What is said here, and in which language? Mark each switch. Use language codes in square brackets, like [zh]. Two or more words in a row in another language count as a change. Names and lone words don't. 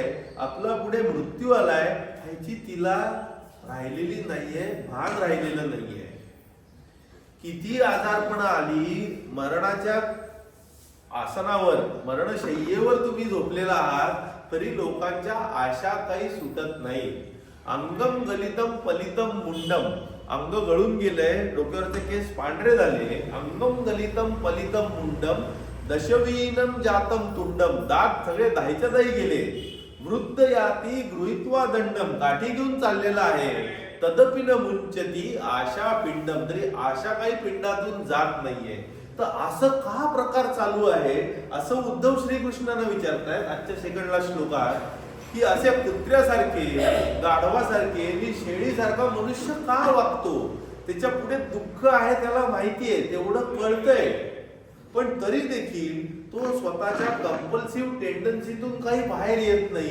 [mr] आपला पुढे मृत्यू आलाय ह्याची तिला राहिलेली नाहीये, भान राहिलेलं नाहीये. किती आजारपणा आली, मरणाच्या आसनावर, मरणशय्येवर तुम्ही झोपलेला आहात तरी लोकांच्या आशा काही सुटत नाही. [sa] अंगम गलितम पलितम मुंडम, [mr] अंग गळून गेलंय, डोक्यावरचे केस पांढरे झाले. [sa] अंगम गलितम पलितम मुंडम दशवीनम जातम तुंडम, [mr] दात सगळे दाहीच्या दाही गेले. [sa] वृद्ध याती गृहीत्वा दंडम, [mr] काठी घेऊन चाललेला आहे. [sa] तदपि न मुंचती आशा पिंडम, [mr] तरी आशा काही पिंडातून जात नाहीये. तर असं का प्रकार चालू आहे असं उद्धव श्रीकृष्णांना विचारतायत आजच्या सेकंडला श्लोकात, की असे कुत्र्यासारखे, गाढवासारखे आणि शेळीसारखा मनुष्य का वागतो? त्याच्या पुढे दुःख आहे त्याला माहितीये, तेवढं कळतंय, पण तरी देखील तो स्वतःच्या [en] compulsive tendencyतून [mr] काही बाहेर येत नाही.